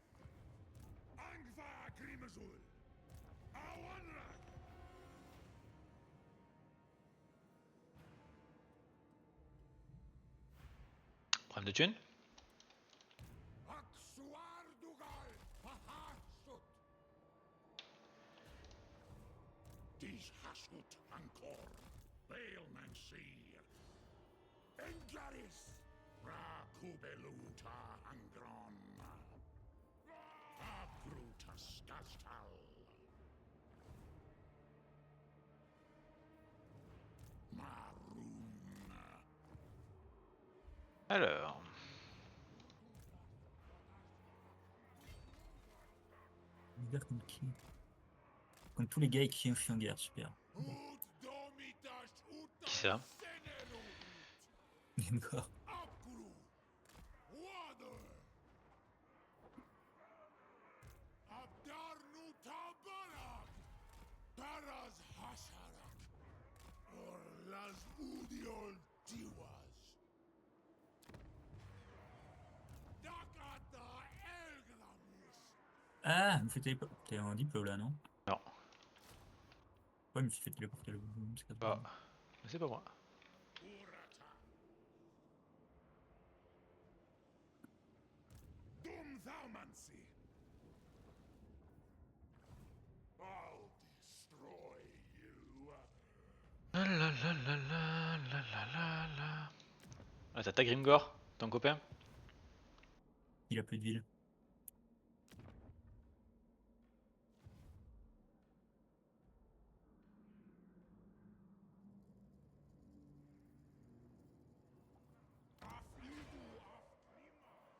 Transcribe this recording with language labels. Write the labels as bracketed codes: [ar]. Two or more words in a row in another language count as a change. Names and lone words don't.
[fr] Angva Grimazul! Awanrak! Problème de thune? Aksuar Dugal! Pahasut! Dies Hasut Ankor! Bailmancy! Englaris! Ra Kubeluta Angron! Abrutas Gastal! Maroon! Alors. Guerre contre qui? Contre tous les gars avec qui je suis en guerre, super. Ut Domitas Qui ça? Senelut! D'accord. Abgru! Water! Abdarnu Tabarak! Taras Hasarak! Orlas Udiol Tiwas! Dakata Elgramus! Ah, me fait téléporter. T'es en diplo là, non? Non. Ouais, il me fait téléporter le boum, c'est Ah. pas Mais c'est pas moi. Urata! Dum Thaumancy! [en] I'll destroy you! La la la la la la la la la. [fr] Ah, t'as ta Grimgor, ton copain? Il a plus de ville. Aflidu Aflimas!